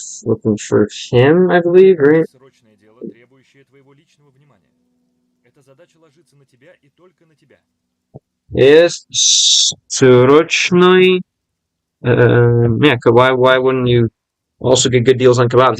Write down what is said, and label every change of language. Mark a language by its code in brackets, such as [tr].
[en] Looking for him, I believe, right? [ru] Срочное дело, требующее твоего личного внимания. Эта задача ложится на тебя и только на тебя. [en] Yes, срочный. Yeah, why wouldn't you also get good deals on kebabs?